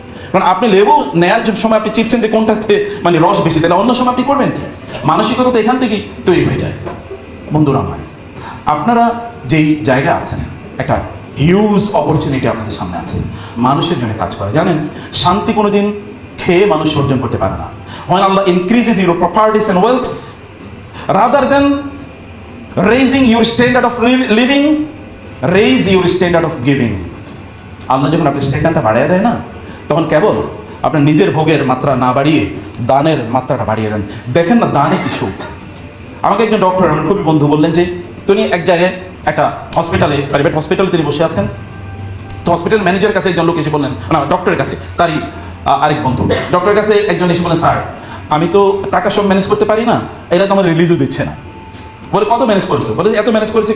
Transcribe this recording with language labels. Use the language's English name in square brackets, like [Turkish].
[Bangla] কারণ আপনি লেবু নেয়ার সময় আপনি চিপছেন যে কোনটাতে রস বেশি, তাহলে অন্য সময় আপনি করবেন কি? মানসিকতা তো এখান থেকেই তৈরি হয়ে যায়। বন্ধুরা আমার, আপনারা যেই জায়গায় আছেন, একটা হিউজ অপরচুনিটি আপনাদের সামনে আছে মানুষের জন্য কাজ করা। জানেন, শান্তি কোনোদিন খেয়ে মানুষ অর্জন করতে পারে না। [English] When Allah increases your properties and wealth, rather than raising your standard of living, raise your standard of giving. [Bangla] আল্লাহ যখন আপনার স্ট্যান্ডার্ডটা বাড়িয়ে দেয় না, তখন কেবল আপনার নিজের ভোগের মাত্রা না বাড়িয়ে দানের মাত্রাটা বাড়িয়ে দেন। দেখেন না দানে কি সুখ। আমাকে একজন ডক্টর, আমার খুবই বন্ধু, বললেন যে তিনি এক জায়গায় একটা হসপিটালে, প্রাইভেট হসপিটালে তিনি বসে আছেন। তো হসপিটাল ম্যানেজারের কাছে একজন লোক এসে বললেন, না ডক্টরের কাছে, তারই আরেক বন্ধু, ডক্টরের কাছে একজন এসে বলেন, স্যার আমি তো টাকা সব ম্যানেজ করতে পারি না, এরা তো আমার রিলিজও দিচ্ছে না। বলে কত ম্যানেজ করেছো? বলে এত ম্যানেজ করেছি।